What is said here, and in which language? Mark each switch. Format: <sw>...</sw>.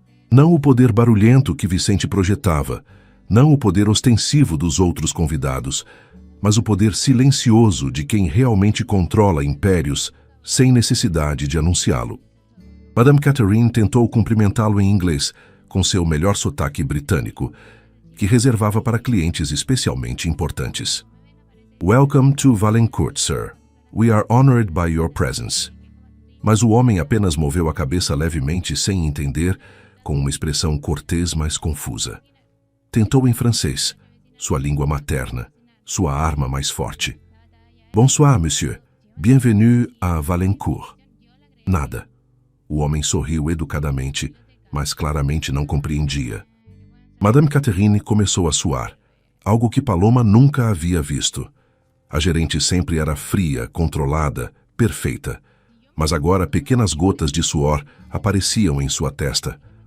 <pt>Não o poder barulhento que Vicente projetava, não o poder ostensivo dos outros convidados, mas o poder silencioso de quem realmente controla impérios sem necessidade de anunciá-lo. Madame Catherine tentou cumprimentá-lo em inglês, com seu melhor sotaque britânico, que reservava para clientes especialmente importantes.</pt> <en>"Welcome to Valencourt, sir. We are honored by your presence."</en> <pt>Mas o homem apenas moveu a cabeça levemente sem entender, com uma expressão cortês mas confusa. Tentou em francês, sua língua materna, sua arma mais forte.</pt> <fr>"Bonsoir, monsieur. Bienvenue à Valencourt."</fr> <pt>Nada. O homem sorriu educadamente, mas claramente não compreendia. Madame Catherine começou a suar, algo que Paloma nunca havia visto. A gerente sempre era fria, controlada, perfeita. Mas agora pequenas gotas de suor apareciam em sua testa.</pt>